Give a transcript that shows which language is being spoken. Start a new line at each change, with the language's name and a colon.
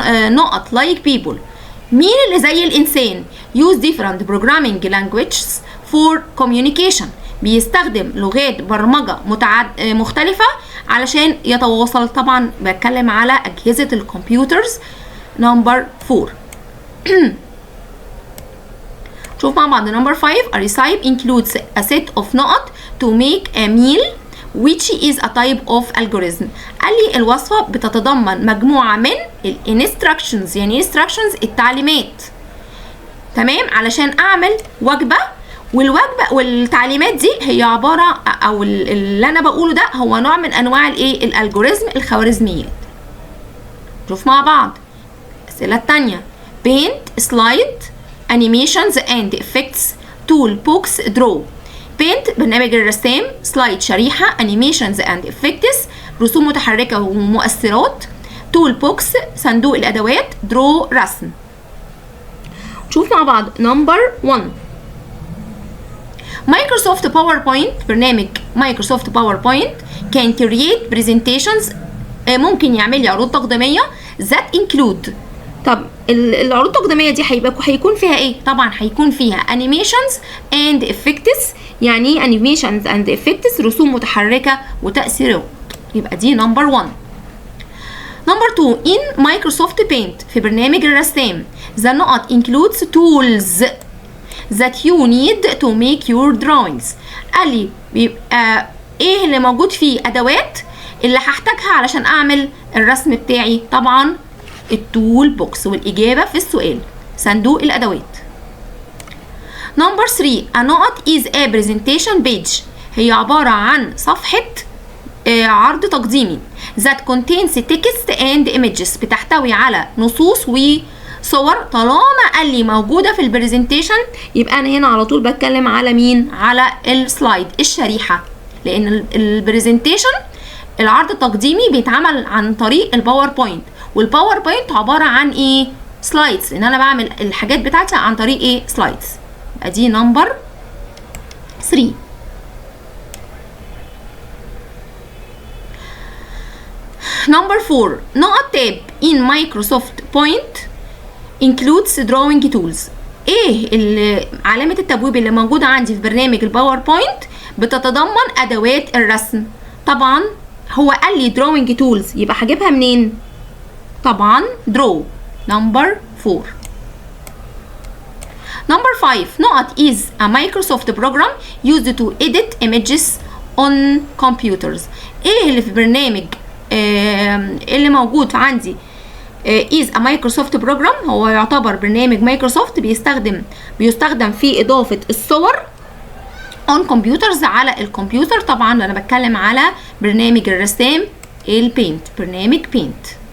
English: نقط like people.
Arabic: مين اللي زي الانسان؟
English: use different programming languages for communication.
Arabic: بيستخدم لغات برمجة مختلفة علشان يتواصل. طبعا بتكلم على أجهزة الكمبيوترز. نمبر 4. شوف مع بعض. نمبر 5.
English: a recipe includes a set of نقط to make a meal which is a type of algorithm.
Arabic: قال لي الوصفة بتتضمن مجموعة من instructions. يعني instructions التعليمات. تمام، علشان أعمل وجبة. والوجبه والتعليمات دي هي عباره او اللي انا بقوله ده هو نوع من انواع الالجوريزم الخوارزميات. شوف مع بعض الاسئله الثانيه.
English: paint slide animations and effects toolbox draw.
Arabic: paint برنامج الرسام. slide شريحه.
English: animations and effects
Arabic: رسوم متحركه ومؤثرات. toolbox صندوق الادوات. draw رسم. شوف مع بعض. نمبر 1. مايكروسوفت باوربوينت.
English: برنامج Microsoft PowerPoint can create presentations.
Arabic: ممكن يعمل لي عروض تقديميه
English: that include.
Arabic: طب العروض التقديميه دي هيكون فيها ايه؟ طبعا هيكون فيها
English: animations and effects.
Arabic: يعني
English: animations and effects
Arabic: رسوم متحركه وتاثيرات. يبقى دي نمبر 1. نمبر 2.
English: in Microsoft paint
Arabic: في برنامج الرسام
English: the نقط includes tools that you need to make your drawings.
Arabic: قال لي بيبقى ايه اللي موجود فيه؟ ادوات اللي هحتاجها علشان اعمل الرسم بتاعي. طبعا التول بوكس. والاجابه في السؤال صندوق الادوات. نمبر 3.
English: a نقط is a presentation page.
Arabic: هي عباره عن صفحه عرض تقديمي
English: that contains text and images.
Arabic: بتحتوي على نصوص وصور. طالما قال لي موجوده في البرزنتيشن يبقى انا هنا على طول بتكلم على مين؟ على السلايد الشريحه. لان البرزنتيشن العرض التقديمي بيتعمل عن طريق الباوربوينت. والباوربوينت عباره عن ايه؟ سلايدز. ان انا بعمل الحاجات بتاعتي عن طريق ايه؟ سلايدز. يبقى دي نمبر 3. نمبر 4.
English: نقط tab in Microsoft point includes drawing tools.
Arabic: ايه علامة التبويب اللي موجودة عندي في برنامج الباوربوينت؟ بتتضمن ادوات الرسم. طبعا هو قال لي drawing tools يبقى هجيبها منين؟ طبعا draw. نمبر 4.
English: Number 5. نقط is a Microsoft program used to edit images on computers.
Arabic: ايه اللي في برنامج اللي موجود عندي
English: is a Microsoft program؟
Arabic: هو يعتبر برنامج مايكروسوفت بيستخدم في إضافة الصور
English: on computers
Arabic: على الكمبيوتر. طبعا أنا بتكلم على برنامج الرسام البينت، برنامج بينت.